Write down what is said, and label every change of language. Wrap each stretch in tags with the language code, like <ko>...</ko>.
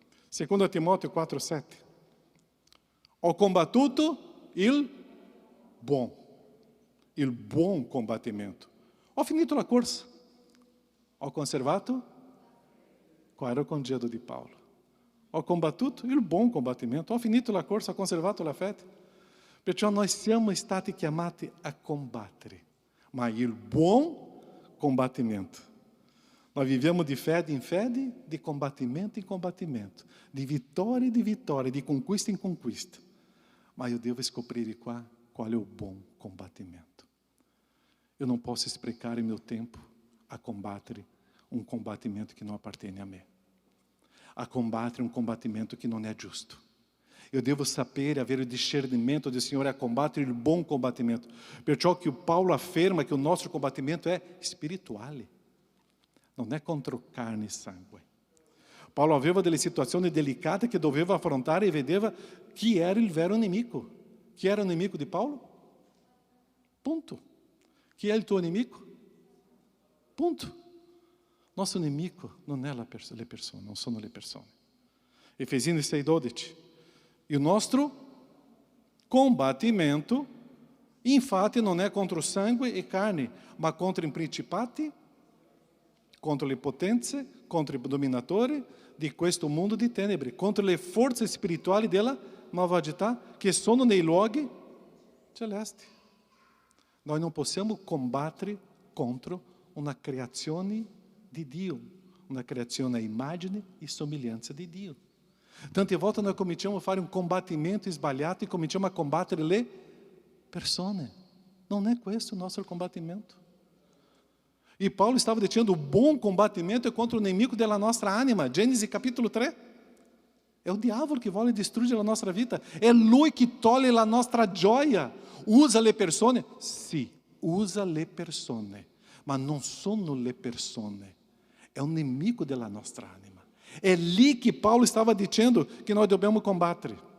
<it>2 Timóteo 4,7. Ho combattuto il buon combattimento. Ho finito la corsa. Ho conservato. Qual era o congedo di Paulo? Ho combattuto il buon combattimento. Ho finito la corsa, ho conservato la fede. Perciò noi siamo stati chiamati a combattere, ma il buon combattimento.</it> <pt>Nós vivemos de fede em fede, de combatimento em combatimento, de vitória em vitória, de conquista em conquista. Mas eu devo descobrir qual é o bom combatimento. Eu não posso esprecar em meu tempo a combater um combatimento que não appartiene a mim. A combater um combatimento que não é justo. Eu devo saber, haver o discernimento do Senhor a combater o bom combatimento. Perciò que o Paulo afirma que o nosso combatimento é espiritual.</pt> <it>Non è contro carne e sangue. Paulo aveva delle situazioni delicate che doveva affrontare e vedeva chi era il vero nemico. Chi era il nemico di Paulo? Punto. Chi è il tuo nemico? Punto.</it> <pt>Nosso</pt> <it>nemico non è le persone, non sono le persone. Efesini 6,12. E o nostro combattimento, infatti, non è contro sangue e carne, ma contro i principati, contro le potenze, contro i dominatori di questo mondo di tenebre, contro le forze spirituali della malvagità che sono nei luoghi celesti. Noi non possiamo combattere contro una creazione di Dio, una creazione a immagine e somiglianza di Dio. Tante volte noi cominciamo a fare un combattimento sbagliato e cominciamo a combattere le persone. Non è questo il nostro combattimento.</it> <pt>E Paulo estava dizendo, o bom combatimento é contra o inimigo da nossa ânima. Gênesis capítulo 3.</pt> <it>É o diavolo que vuole distruggere la nostra vita. È lui che toglie la nostra gioia. Usa le persone? Sì, usa le persone. Ma non sono le persone. È un nemico della nostra anima. È lì che Paulo stava dicendo che noi dobbiamo combattere.</it>